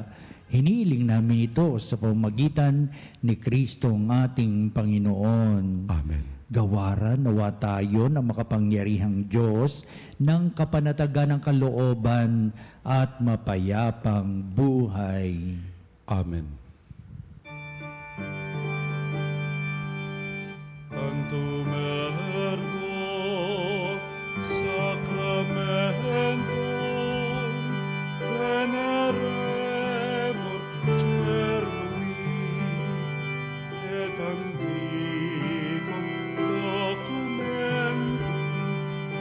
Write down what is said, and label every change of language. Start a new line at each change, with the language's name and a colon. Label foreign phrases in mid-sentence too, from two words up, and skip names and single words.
Filipino: Hiniling namin ito sa pamamagitan ni Kristo ang ating Panginoon. Amen. Gawaran nawa tayo ng makapangyarihang Diyos ng kapanatagan ng kalooban at mapayapang buhay. Amen.
Latin: Cantum ergo sacramentum veneremur cerui et antiquum documentum